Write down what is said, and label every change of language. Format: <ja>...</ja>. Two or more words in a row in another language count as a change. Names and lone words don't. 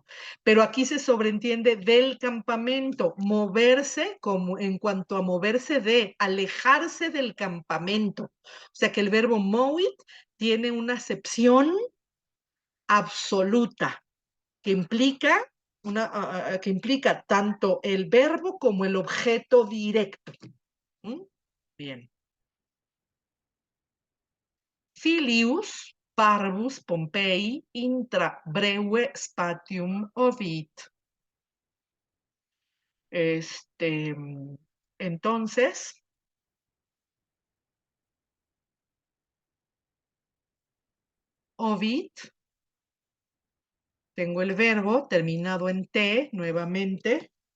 <es>Pero aquí se sobreentiende del campamento, moverse como en cuanto a moverse de, alejarse del campamento. O sea que el verbo movit tiene una acepción absoluta que implica que implica tanto el verbo como el objeto directo. ¿Mm? Bien.</es> <la>Filius parvus Pompei intra breve spatium ovit.</la> <es>Entonces, ovit, tengo el verbo terminado en T nuevamente.</es>